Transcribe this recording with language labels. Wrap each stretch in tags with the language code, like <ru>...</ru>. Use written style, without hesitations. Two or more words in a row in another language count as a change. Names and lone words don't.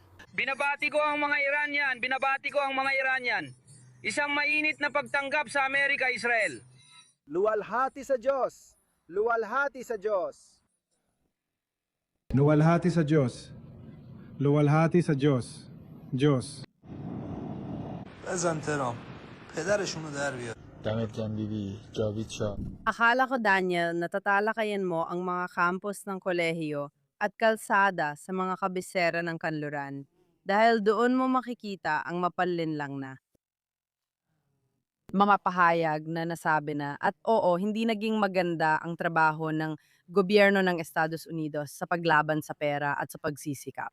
<tl>Binabati ko ang mga Iranian, binabati ko ang mga Iranian. Isang mainit na pagtanggap sa Amerika-Israel. Luwalhati sa Diyos. Luwalhati sa Diyos. Luwalhati sa Diyos. Luwalhati sa Diyos. Diyos.</tl> <fa>بزن ترام پدرشونو در بیار دمت گرم بیبی جاوید شاه.</fa> <tl>Akala ko, Daniel, natatalakayan mo ang mga campus ng kolehiyo at kalsada sa mga kabisera ng kanluran dahil doon mo makikita ang mapallinlang na mga pahayag na nasabi na at oo, hindi naging maganda ang trabaho ng gobyerno ng Estados Unidos sa paglaban sa pera at sa pagsisikap.</tl>